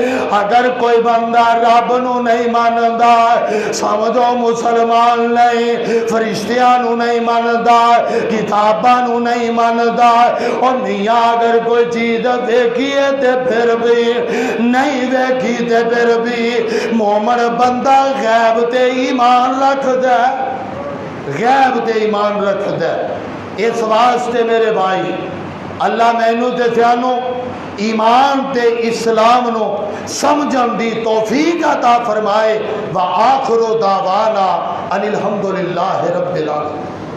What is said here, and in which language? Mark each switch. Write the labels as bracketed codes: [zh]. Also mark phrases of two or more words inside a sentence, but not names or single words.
[pa] اگر کوئی بندہ رب نو نہیں ماندا سمجھو مسلمان نہیں، فرشتیاں نو نہیں ماندا، کتاباں نو نہیں ماندا۔ اور میاں اگر کوئی چیز دیکھیے تے پھر بھی نہیں دیکھی تے پھر بھی مومن بندہ غیب تے ایمان رکھ دے، غیب تے ایمان رکھ دے۔ اس واسطے میرے بھائی اللہ مینوں تے تھانوں ایمان تے اسلام نو سمجھن دی توفیق عطا فرمائے۔ [ar] وآخر دعوانا ان الحمدللہ رب العالمین۔